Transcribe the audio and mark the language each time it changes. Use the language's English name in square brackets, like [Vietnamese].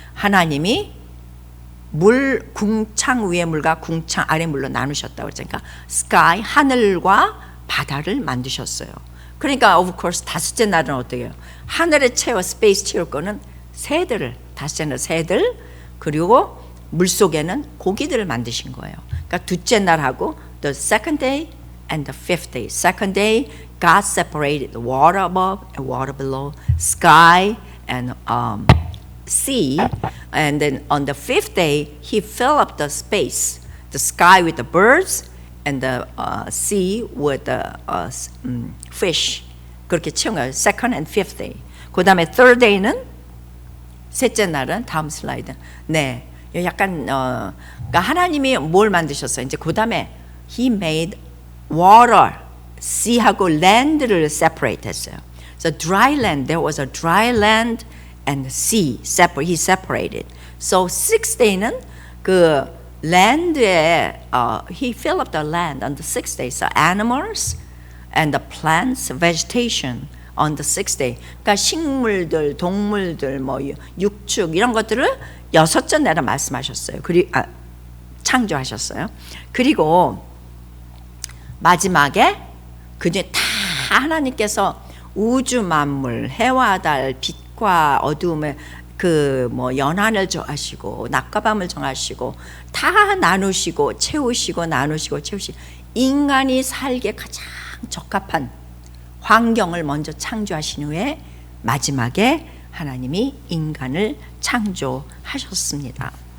[Korean] 하나님이 물 궁창 위의 물과 궁창 아래 물로 나누셨다고 그러니까 sky 하늘과 바다를 만드셨어요. 그러니까 of course 다섯째 날은 어떻게 해요? 하늘에 스페이스 채울 거는 새들, 다섯째 날 새들 그리고 물 속에는 고기들을 만드신 거예요. 그러니까 둘째 날하고 [English] the second day and the fifth day. Second day God separated the water above and water below, sky and sea, and then on the fifth day He filled up the space, the sky with the birds and the sea with the fish. [Korean] 그렇게 채운 거예요. [English] Second and fifth day. [Korean] 그 다음에 [English] third day는 [Korean] 셋째 날은 다음 슬라이드. 네, 약간 그러니까 하나님이 뭘 만드셨어요? 이제 그 다음에 [English] He made water, [Korean] sea하고 land를 separate 했어요. [English] So dry land, there was a dry land and sea. He separated. So sixth day는 그 land에 he filled up the land on the sixth day. So animals and the plants, vegetation on the sixth day. [Korean] 그러니까 식물들, 동물들, 뭐 육축 이런 것들을 여섯째 날에 말씀하셨어요. 창조하셨어요. 그리고 마지막에 그중에 다 하나님께서 우주 만물, 해와 달, 빛과 어두움의 그 뭐 연한을 정하시고 낮과 밤을 정하시고 다 나누시고 채우시고 나누시고 채우시고 인간이 살기에 가장 적합한 환경을 먼저 창조하신 후에 마지막에 하나님이 인간을 창조하셨습니다.